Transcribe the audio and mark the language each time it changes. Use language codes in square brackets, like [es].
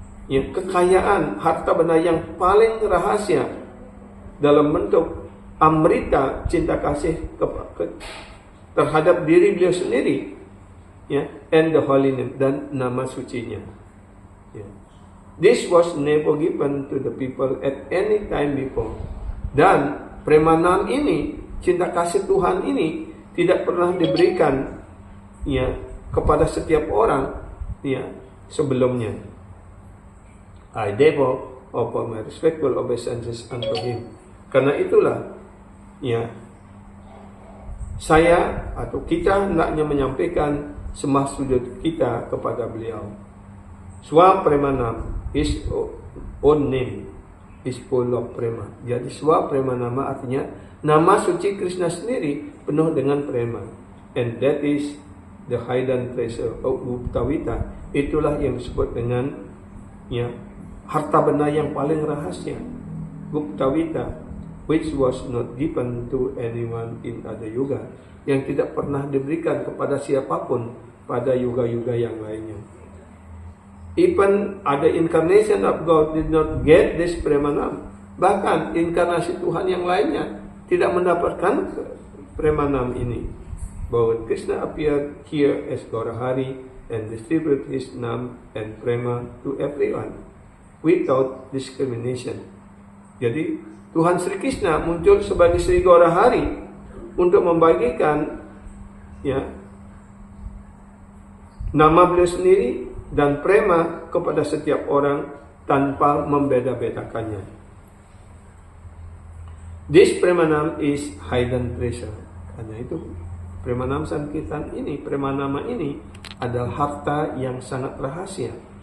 [id] yang kekayaan harta benda yang paling rahasia dalam bentuk amrita, cinta kasih terhadap diri beliau sendiri, ya, [en] and the holy name, [id] dan nama sucinya. Ya. [en] This was never given to the people at any time before. [id] Dan premanam ini, cinta kasih Tuhan ini tidak pernah diberikan, ya, kepada setiap orang, ya, sebelumnya. [en] I therefore offer my respectful obeisances unto him. [id] Karena itulah, ya, saya atau kita hendaknya menyampaikan sembah sujud kita kepada beliau. [en] Swa Premanam, his own name is full of prema. [id] Jadi Swa Premanama artinya nama suci Krishna sendiri penuh dengan prema. [en] And that is the hidden treasure of Guptavita. [id] Itulah yang disebut dengan, ya, harta benda yang paling rahasia, Guptavita, [en] which was not given to anyone in other yuga, [id] yang tidak pernah diberikan kepada siapapun pada yuga-yuga yang lainnya. [en] Even other incarnation of God did not get this premanam. [id] Bahkan inkarnasi Tuhan yang lainnya tidak mendapatkan premanam ini. [en] But Krishna appeared here as Gaurahari and distributed his name and prema to everyone without discrimination. [id] Jadi Tuhan Sri Krishna muncul sebagai Sri Gaurahari untuk membagikan, ya, nama beliau sendiri dan prema kepada setiap orang tanpa membeda-bedakannya. [en] This premanam is hidden treasure. [id] Karena itu premanam Sankirtan ini, premanama ini adalah harta yang sangat rahasia.